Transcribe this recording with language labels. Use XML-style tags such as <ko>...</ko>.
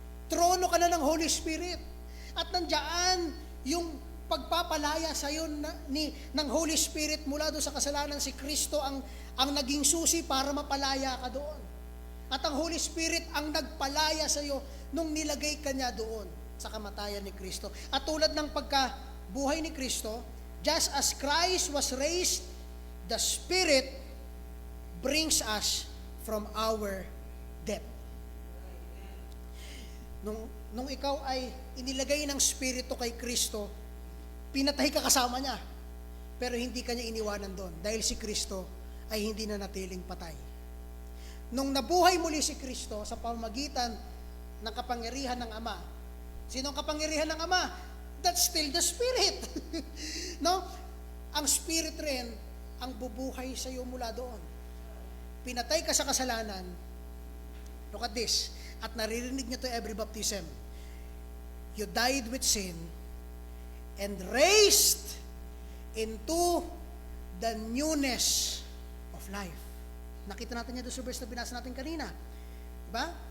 <tl>Trono ka na ng Holy Spirit. At nandiyan yung pagpapalaya sa'yo ng Holy Spirit mula doon sa kasalanan. Si Kristo ang naging susi para mapalaya ka doon. At ang Holy Spirit ang nagpalaya sa'yo nung nilagay ka niya doon sa kamatayan ni Kristo. At tulad ng pagkabuhay ni Kristo,</tl> <en>just as Christ was raised, the Spirit brings us from our death.</en> <tl>Nung ikaw ay inilagay ng Espiritu kay Kristo, pinatay ka kasama niya. Pero hindi ka niya iniwanan doon dahil si Kristo ay hindi na natiling patay. Nung nabuhay muli si Kristo sa pamamagitan ng kapangyarihan ng Ama, sinong kapangyarihan ng Ama?</tl> <en>That's still the Spirit.</en> <tl>No? Ang Spirit rin ang bubuhay sa iyo mula doon. Pinatay ka sa kasalanan.</tl> <en>Look at this.</en> <tl>At naririnig niyo</tl> <en>to every baptism. You died with sin and raised into the newness of life.</en> <tl>Nakita natin yan doon sa verse na binasa natin kanina. Diba?</tl>